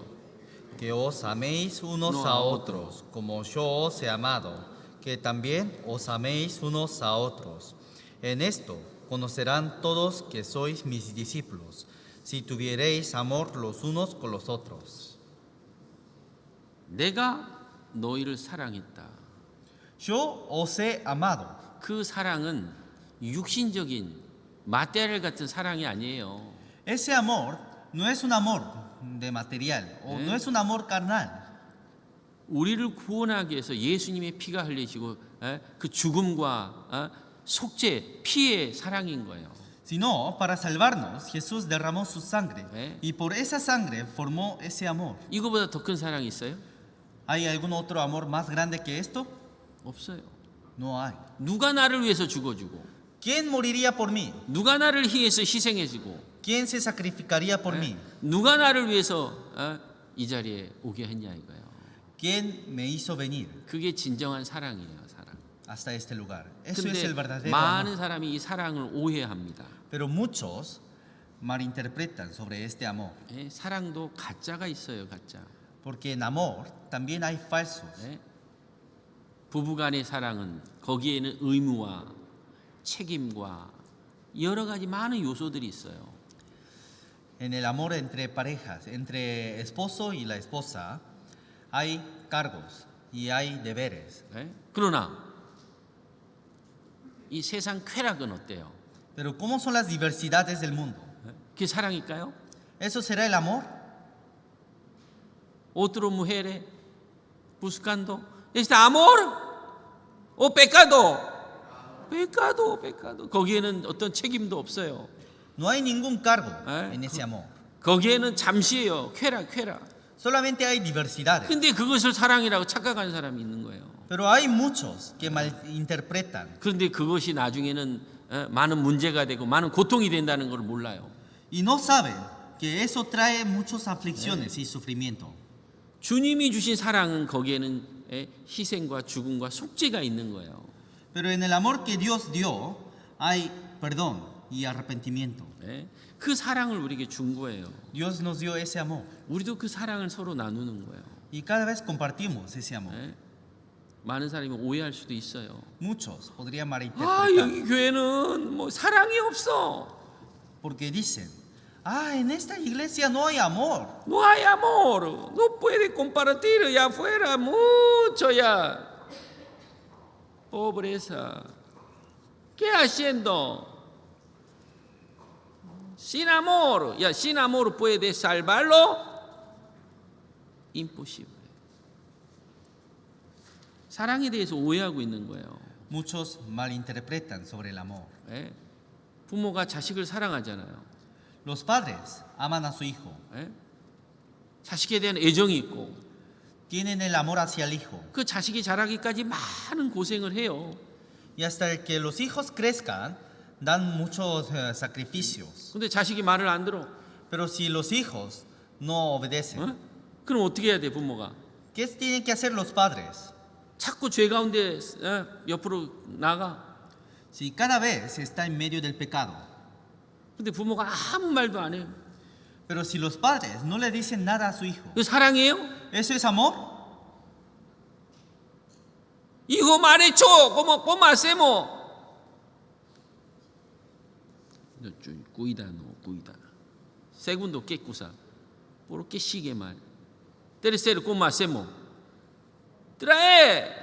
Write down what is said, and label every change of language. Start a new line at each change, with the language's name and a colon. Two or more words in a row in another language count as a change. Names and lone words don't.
Spanish: que os améis unos a otros, como yo os he amado, que también os améis unos a otros. En esto conocerán todos que sois mis discípulos, si tuviereis amor los unos con los otros.
Korean: 내가 너희를 사랑했다.
Spanish: Yo os he amado.
Korean: 그 사랑은 육신적인 마테리얼 같은 사랑이 아니에요.
Spanish: Ese amor no es un amor de material o no es un amor carnal.
Korean: 우리를 구원하기 위해서 예수님의 피가 흘리시고 그 죽음과 속죄 피의 사랑인 거예요.
Spanish: Sino para salvarnos Jesús derramó su sangre y por esa sangre formó ese amor.
Korean: 이거보다 더 큰 사랑이 있어요?
Spanish: ¿Hay algún otro amor más grande que esto?
Korean: 없어요.
Spanish: No hay.
Korean: 누가 나를 위해서 죽어주고,
Spanish: ¿Quién moriría por mí?
Korean: 누가 나를 위해서 희생해주고,
Spanish: ¿Quién se sacrificaría por mí?
Korean: 누가 나를 위해서 이 자리에 오게 했냐 이거예요.
Spanish: ¿Quién me hizo venir
Korean: 그게 진정한 사랑이에요, 사랑.
Spanish: hasta este lugar? Eso es
Korean: 근데
Spanish: el verdadero
Korean: 많은
Spanish: amor.
Korean: 사람이 이 사랑을 오해합니다.
Spanish: Pero muchos malinterpretan sobre este amor.
Korean: 예, 사랑도 가짜가 있어요, 가짜.
Spanish: Porque en amor también hay falsos.
Korean: 예? 부부간의 사랑은 거기에는 의무와 책임과 여러 가지 많은 요소들이 있어요.
Spanish: En el amor entre parejas, entre esposo y la esposa, hay cargos y hay deberes.
Korean: 예? 그러나 이 세상 쾌락은 어때요?
Spanish: Pero ¿cómo son las diversidades del mundo?
Korean: 예? 그게 사랑일까요?
Spanish: ¿Eso será el amor? Otro mujeres buscando este amor o pecado. pecado.
Korean: 거기에는 어떤 책임도 없어요.
Spanish: No hay ningún cargo ¿Eh? en ese amor.
Korean: 거기에는 잠시예요. 쾌락.
Spanish: Solamente hay diversidades.
Korean: 근데 그것을 사랑이라고 착각하는 사람이 있는 거예요.
Spanish: Pero hay muchos que malinterpretan.
Korean: 그런데 그것이 나중에는 많은 문제가 되고 많은 고통이 된다는 걸 몰라요.
Spanish: Y no saben que eso trae muchas aflicciones y sufrimiento.
Korean: 주님이 주신 사랑은 거기에는 희생과 죽음과 속죄가 있는 거예요.
Spanish: Pero en el amor que Dios dio hay perdón y arrepentimiento.
Korean: 그 사랑을 우리에게 준 거예요.
Spanish: Dios nos dio ese amor.
Korean: 우리도 그 사랑을 서로 나누는 거예요.
Spanish: Y cada vez compartimos ese amor.
Korean: 많은 사람이 오해할 수도 있어요.
Spanish: Muchos podrían
Korean: 아,
Spanish: malinterpretar.
Korean: 여기 교회는 뭐 사랑이 없어.
Spanish: Porque dicen, en esta iglesia no hay amor. No hay amor. No puede compartir allá afuera mucho ya. Pobreza. ¿Qué haciendo? Sin amor. Ya, sin amor puede salvarlo. Imposible.
Korean: 사랑에 대해서 오해하고 있는 거예요.
Spanish: Muchos malinterpretan sobre el amor.
Korean: 예? 부모가 자식을 사랑하잖아요.
Spanish: Los padres aman a su hijo.
Korean: 예? 자식에 대한 애정이 있고
Spanish: Tienen el amor hacia el hijo.
Korean: 그 자식이 자라기까지 많은 고생을 해요.
Spanish: Y hasta que los hijos crezcan, dan muchos sacrificios.
Korean: 근데 자식이 말을 안 들어.
Spanish: Pero si los hijos no obedecen,
Korean: 어? 그럼 어떻게 해야 돼 부모가?
Spanish: ¿qué tienen que hacer los padres?
Korean: 자꾸 죄 가운데 옆으로 나가.
Spanish: Si cada vez está en medio del pecado.
Korean: 근데 부모가 아무 말도 안 해요.
Spanish: Pero si los padres no le dicen nada a su hijo,
Korean: 그 사랑이에요?
Spanish: ¿eso es amor? Hijo mal hecho, ¿cómo hacemos? Cuida. Segundo, ¿qué cosa? ¿Por qué sigue mal? Tercero, ¿cómo hacemos? Trae.